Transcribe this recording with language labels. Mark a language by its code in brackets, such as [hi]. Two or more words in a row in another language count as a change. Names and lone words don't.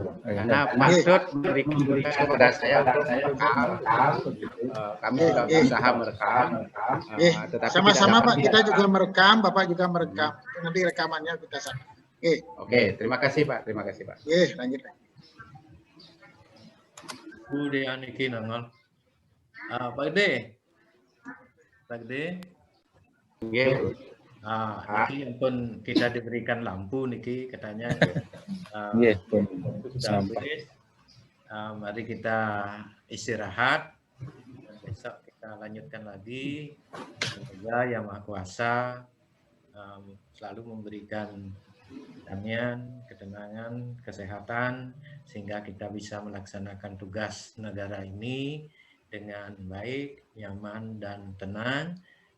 [id] Karena maksud memberikan kepada saya merekam, kami sudah berusaha merekam. Sama-sama Pak, kita juga merekam, Bapak juga merekam. Nanti rekamannya kita sama. Oke, terima kasih Pak. Lanjut. Bude aniki nangal. Pak Gede. Niki pun kita diberikan lampu niki katanya. Sudah habis. Mari kita istirahat. Besok kita lanjutkan lagi. Semoga Yang Maha Kuasa selalu memberikan kedamaian, ketenangan, kesehatan, sehingga kita bisa melaksanakan tugas negara ini dengan baik, nyaman, dan tenang.